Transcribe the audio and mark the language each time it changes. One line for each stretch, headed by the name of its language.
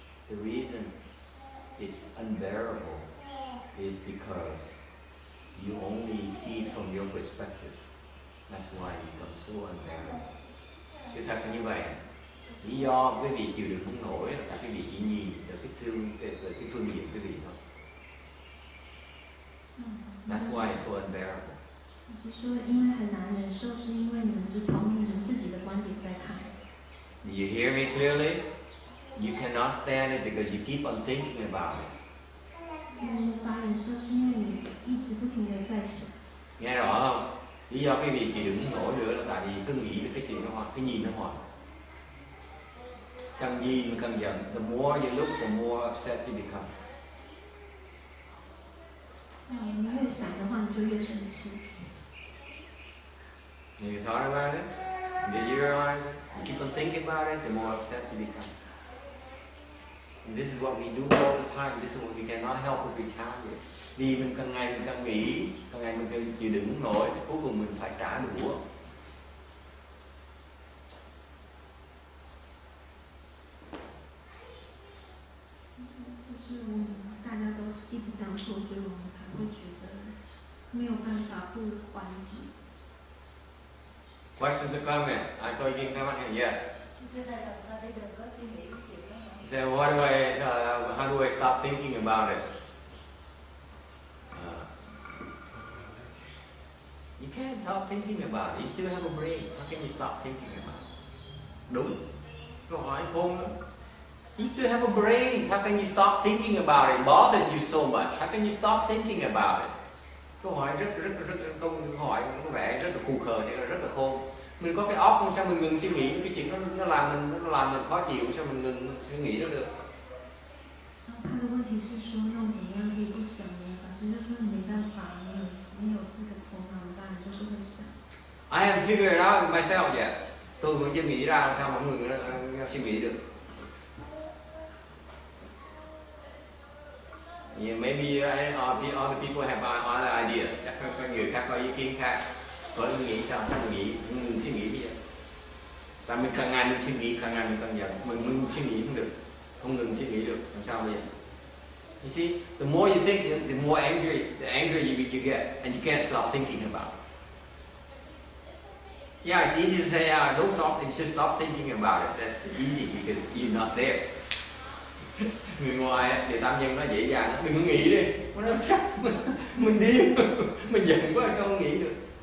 English: The reason it's unbearable is because you only see it from your perspective. That's why it becomes so unbearable.
Vietnamese: Sự thật là như vậy. Lý do quý vị chịu đựng không nổi là tại quý vị chỉ nhìn từ cái phương diện quý vị thôi.
English: That's why it's so unbearable.
Chinese: 是说，因为很难忍受，是因为你们只从你们自己的观点在看。
English: Do you hear me clearly? You cannot stand it because you keep on thinking about it.
Chinese: 你无法忍受，是因为你一直不停地在想。
Vietnamese: Nghe rõ không? Lý do quý vị chịu đựng không nổi nữa là tại vì cứ nghĩ về cái chuyện đó, cái nhìn nó hoài. Càng nhìn càng giận.
English: The more you look, the more upset you become.
Chinese: 你越想的话，你就越生气。
English: Have you thought about it? Did you realize it? You keep on thinking about it, the more upset you become. And this is what we do all the time. This is what we cannot help but retaliate.
Vietnamese: Vì mình càng ngày mình càng nghĩ, càng ngày mình càng chịu đựng không nổi, thì cuối cùng mình phải trả đũa.
Chinese: 就是我们大家都一直这样做，所以我们才会觉得没有办法不还击。
English: Questions or comment?
Vietnamese: Ai có ý kiến thắc mắc hay? Yes.
English: So how do I stop thinking about it? You can't stop thinking about it. You still have a brain. How can you stop thinking about it?
Vietnamese: Đúng. Câu hỏi khôn lắm.
English: You still have a brain. How can you stop thinking about it? It bothers you so much. How can you stop thinking about it?
Vietnamese: Câu hỏi câu hỏi có vẻ rất là khù khờ, rất là khôn. Mình có cái óc, sao mình ngừng suy nghĩ cái chuyện nó làm mình khó chịu, sao mình ngừng suy nghĩ nó được?
Chinese: 他的问题是说，那我怎么样可以不想呢？法师就说你没办法，没有这个头脑，当然就是会想。
English: I haven't figured it out myself yet.
Vietnamese: Tôi vẫn chưa nghĩ ra làm sao mọi người suy nghĩ được.
English: Yeah, maybe other people have other ideas.
Vietnamese: Chắc có người khác có ý kiến khác. Có nghĩ sao mình nghĩ, mình suy nghĩ bây giờ. Tại mình càng ngày mình suy nghĩ, càng ngày mình càng giận. Mình suy nghĩ không được, không ngừng suy nghĩ được. Làm sao bây giờ?
English: You see, the more you think, the more angry, the angrier you get, and you can't stop thinking about it. Yeah, it's easy to say, don't stop, just stop thinking about it. That's easy because you're not there.
Vietnamese: Người ngoài thì tam nhân nó dễ dàng, đừng có nghĩ đi, nó chắc mình điên, mình giận quá sao không nghĩ được.